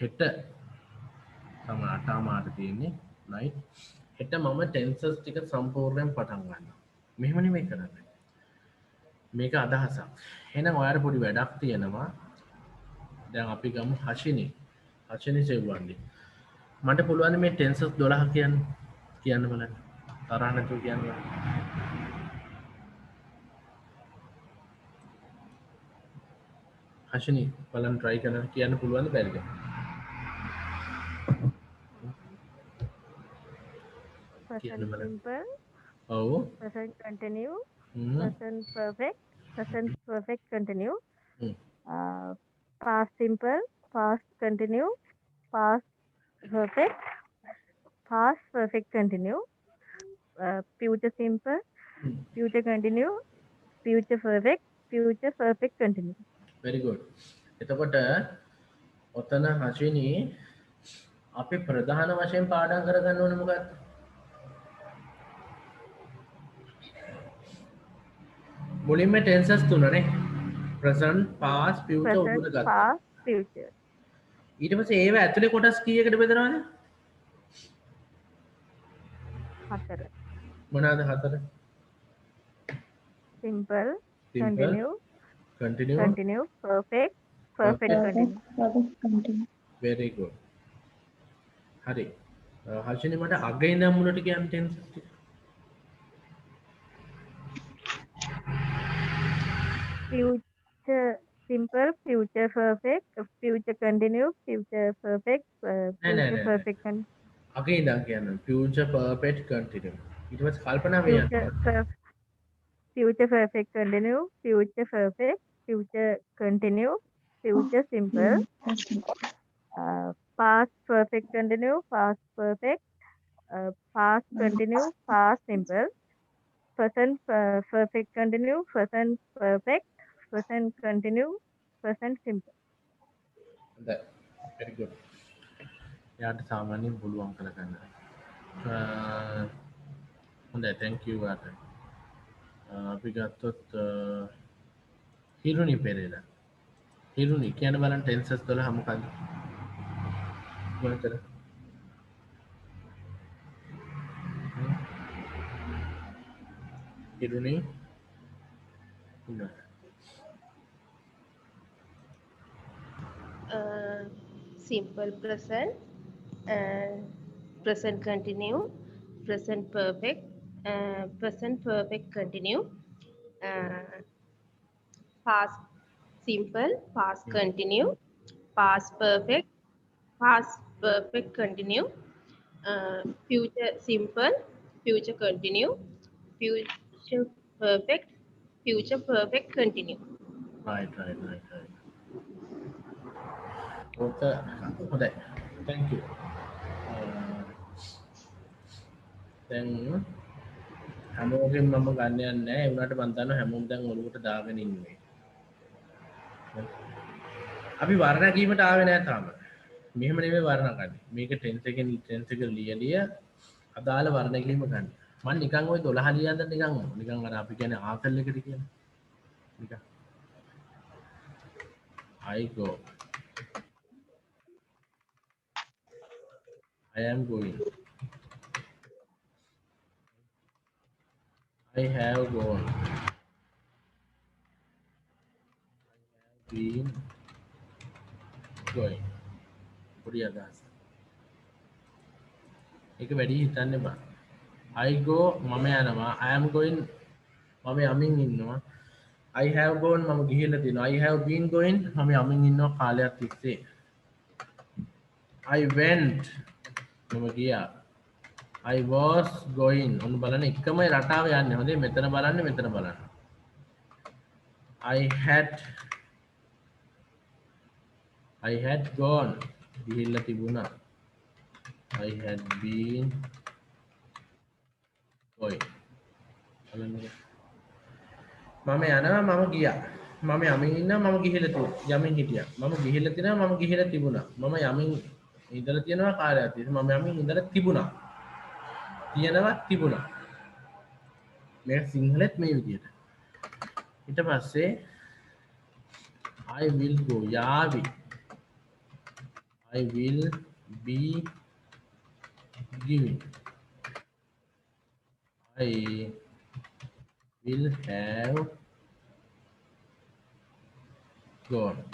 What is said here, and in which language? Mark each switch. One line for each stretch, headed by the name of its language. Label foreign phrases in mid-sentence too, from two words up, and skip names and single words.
Sinhala: හෙට තමයි 8 මාට තියෙන්නේ right හෙට මම ටෙන්සර්ස් ටික සම්පූර්ණයෙන් පටන් ගන්නවා මෙහෙම නෙමෙයි කරන්නේ මේක අදහසක් එහෙනම් ඔයාලට පොඩි වැඩක් තියෙනවා දැන් අපි ගමු හෂිනි සෙව්වන්නේ මට පුළුවන් මේ ටෙන්සර්ස් 12 කියන්න බලන්න තරහ නැතුව කියන්න හෂිනි බලන්න try කරන්න කියන්න පුළුවන්ද බැරිද
English: Present simple,
Sinhala: ඔව්
English: present continue, හ්ම් present perfect continue, හ්ම් past simple, past continue, past perfect continue, future simple, හ්ම් future continue, future perfect continue. very good
Sinhala: එතකොට ඔතන හෂිනි අපි ප්‍රධාන වශයෙන් පාඩම් කරගන්න ඕනේ මොකක්ද මුලින්ම ටෙන්සස් තුනනේ
English: present past future
Sinhala: උඩට
English: Present,
Sinhala: ගත්තා
English: past, future.
Sinhala: ඊට පස්සේ ඒව ඇතුලේ කොටස් කීයකට බෙදනවද හතර. මොනවාද හතර
English: Simple, simple continue, continue perfect Perfect. continue. very good
Sinhala: හරි හර්ෂිනි මට අග ඉඳන් මුලට කියන්න ටෙන්සස් ටික
English: Future simple, future perfect, future continue, future perfect,
Sinhala: නෑ නෑ
English: future
Sinhala: නෑ
English: perfect continue.
Sinhala: අග ඉඳන් කියන්න
English: future perfect continue
Sinhala: ඊට පස්සේ කල්පනා වෙන්න
English: Future perfect continue, future perfect, future continue, future simple, past perfect continue, past perfect, past continue, past simple, present perfect continue, present perfect, present continue, present simple.
Sinhala: හොඳයි
English: very good
Sinhala: යාට සාමාන්‍යයෙන් පුළුවන් කරගන්න හොඳයි
English: thank you
Sinhala: යාට අපි ගත්තොත් හිරුනි පෙරේරා හිරුනි කියන්න බලන්න ටෙන්සස් 12 මොකක්ද මොකද හිරුනි
English: Simple present, present continue, present perfect continue, past simple, past continue, past perfect continue, future simple, future continue, future perfect continue. right okay
Sinhala: හොඳයි
English: thank you
Sinhala: දැන් හැමෝගෙන් මම ගන්න යන්නේ නැහැ ඒ වුණාට මම දන්නවා හැමෝම දැන් ඔලුවට දාගෙන ඉන්නේ අපි වර්ණ කීමට ආවේ නැහැ තාම මෙහෙම නෙමෙයි වර්ණ ගන්න මේක ටෙන්ස් එක ලියලිය අදාළ වර්ණ කීම ගන්න මම නිකන් ওই 12 ලියන්න නිකන් අර අපි කියන්නේ ආකල් එකට කියන නිකන්
English: I go I am going I have gone been going
Sinhala: පොඩි අදහස ඒක වැඩි හිතන්න එපා
English: I go
Sinhala: මම යනවා
English: I am going
Sinhala: මම යමින් ඉන්නවා
English: I have gone
Sinhala: මම ගිහිල්ලා තිනවා
English: I have been going
Sinhala: මම යමින් ඉන්නවා කාලයක් තිස්සේ
English: I went
Sinhala: මම ගියා
English: I was going
Sinhala: ඔන්න බලන්න එකම රටාව යන්නේ හොඳේ මෙතන බලන්න
English: I had gone
Sinhala: ගිහිල්ලා තිබුණා
English: I had been
Sinhala: going බලන්න මම යනවා මම ගියා මම යමින් ඉන්නවා මම ගිහිල්ලා තිබුණා යමින් හිටියා මම ගිහිල්ලා තිනවා මම ගිහිල්ලා තිබුණා මම යමින් ඉඳලා තියෙනවා කාලයක් තිස්සේ මම යමින් ඉඳලා තිබුණා මේක සිංහලෙත් මේ විදිහට ඊට පස්සේ
English: I will go
Sinhala: යාවි
English: I will be giving. I will have gone.